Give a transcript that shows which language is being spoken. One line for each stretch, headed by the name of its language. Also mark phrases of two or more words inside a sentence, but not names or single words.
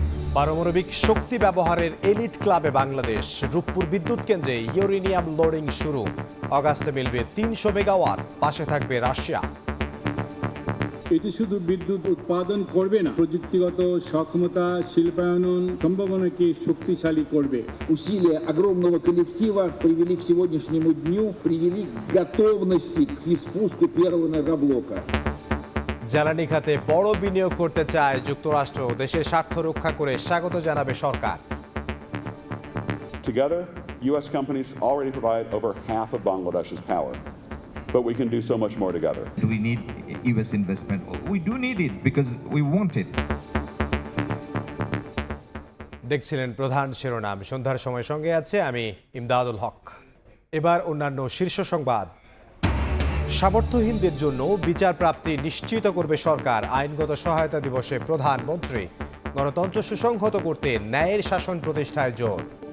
Bangla: পারমাণবিক শক্তি ব্যবহারের এলিট ক্লাবে বাংলাদেশ। রূপপুর বিদ্যুৎ কেন্দ্রে
English: uranium loading
Bangla: শুরু। অগাস্টে মিলবে ৩০০ মেগাওয়াট। পাশে থাকবে রাশিয়া। এটি শুধু বিদ্যুৎ উৎপাদন করবে না, প্রযুক্তিগত সক্ষমতা, শিল্পায়ন সম্ভাবনাকে শক্তিশালী করবে।
Russian: Усилия огромного коллектива привели к сегодняшнему дню, привели к готовности к спуску первого энергоблока.
Bangla: জ্বালানি খাতে বড় বিনিয়োগ করতে চায় যুক্তরাষ্ট্র। দেশের স্বার্থ রক্ষা করে স্বাগত জানাবে সরকার।
English: Together, U.S. companies already provide over half of Bangladesh's power, but we can do so much more together. We need U.S. investment. We do need it because we want it.
Bangla: দেখছিলেন প্রধান শিরোনাম। সন্ধ্যার সময় সঙ্গে আছে আমি ইমদাদুল হক। এবার অন্যান্য শীর্ষ সংবাদ। সামর্থ্যহীনদের জন্য বিচার প্রাপ্তি নিশ্চিত করবে সরকার। আইনগত সহায়তা দিবসে প্রধানমন্ত্রী। গণতন্ত্র সুসংহত করতে ন্যায়ের শাসন প্রতিষ্ঠায় জোর।